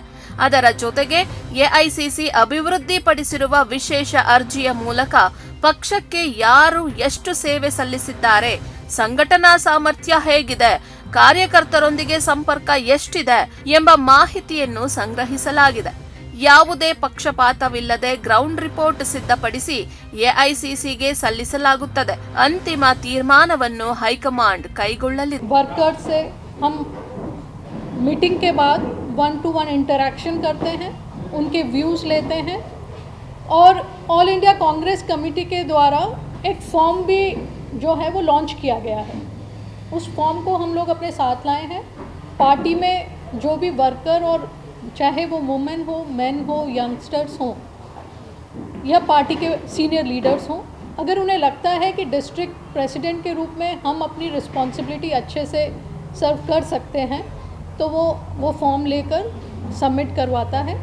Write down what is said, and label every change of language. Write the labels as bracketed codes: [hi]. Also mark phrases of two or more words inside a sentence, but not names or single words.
[kn] ಅದರ ಜೊತೆಗೆ ಎಐಸಿಸಿ ಅಭಿವೃದ್ಧಿಪಡಿಸಿರುವ ವಿಶೇಷ ಅರ್ಜಿಯ ಮೂಲಕ ಪಕ್ಷಕ್ಕೆ ಯಾರು ಎಷ್ಟು ಸೇವೆ ಸಲ್ಲಿಸಿದ್ದಾರೆ, ಸಂಘಟನಾ ಸಾಮರ್ಥ್ಯ ಹೇಗಿದೆ, ಕಾರ್ಯಕರ್ತರೊಂದಿಗೆ ಸಂಪರ್ಕ ಎಷ್ಟಿದೆ ಎಂಬ ಮಾಹಿತಿಯನ್ನು ಸಂಗ್ರಹಿಸಲಾಗಿದೆ. ಯಾವುದೇ ಪಕ್ಷಪಾತವಿಲ್ಲದೆ [en] ground report [kn] ಸಿದ್ಧಪಡಿಸಿ ಎಐಸಿಸಿಗೆ ಸಲ್ಲಿಸಲಾಗುತ್ತದೆ. ಅಂತಿಮ ತೀರ್ಮಾನವನ್ನು ಹೈಕಮಾಂಡ್ ಕೈಗೊಳ್ಳಲಿದೆ. [hi] वर्कर्स से हम मीटिंग के बाद 1-to-1 इंटरेक्शन करते हैं, उनके व्यूज़ लेते हैं और ऑल इंडिया कांग्रेस कमेटी के द्वारा एक फॉर्म भी जो है वो लॉन्च किया गया है. उस फॉर्म को हम लोग अपने साथ लाए हैं. पार्टी में जो भी वर्कर और चाहे वो वुमेन हो, मेन हो, यंगस्टर्स हों या पार्टी के [en] senior leaders [hi] हों, अगर उन्हें लगता है कि [en] district president [hi] के रूप में हम अपनी रिस्पॉन्सिबिलिटी अच्छे से सर्व कर सकते हैं तो वो फॉर्म लेकर सबमिट करवाता है.